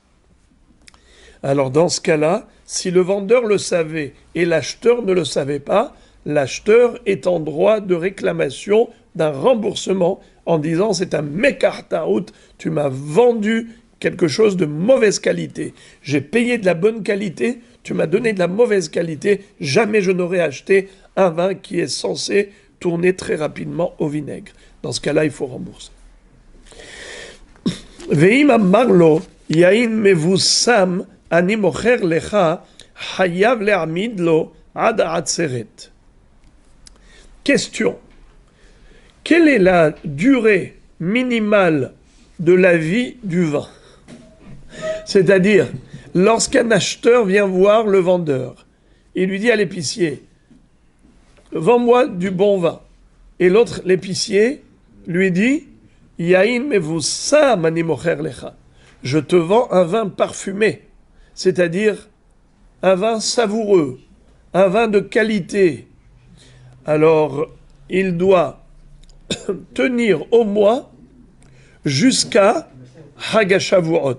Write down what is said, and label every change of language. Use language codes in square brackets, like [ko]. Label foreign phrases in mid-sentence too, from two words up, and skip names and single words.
[fr] Alors dans ce cas-là, si le vendeur le savait et l'acheteur ne le savait pas, l'acheteur est en droit de réclamation d'un remboursement en disant c'est un [he] מקח טעות, [fr] tu m'as vendu quelque chose de mauvaise qualité. J'ai payé de la bonne qualité, tu m'as donné de la mauvaise qualité, jamais je n'aurais acheté un vin qui est censé tourner très rapidement au vinaigre. Dans ce cas-là, il faut rembourser. [he] ואם אמר לו יין מבושם אני מוכר לך חייב להעמיד לו עד עצרת. [fr] Question. Quelle est la durée minimale de la vie du vin? C'est-à-dire, lorsqu'un acheteur vient voir le vendeur, il lui dit à l'épicier, vends-moi du bon vin. Et l'autre, l'épicier, lui dit, [he] יין מבושם אני מוכר לך. [fr] Je te vends un vin parfumé, c'est-à-dire un vin savoureux, un vin de qualité. Alors, il doit tenir au mois jusqu'à Hagashavuot.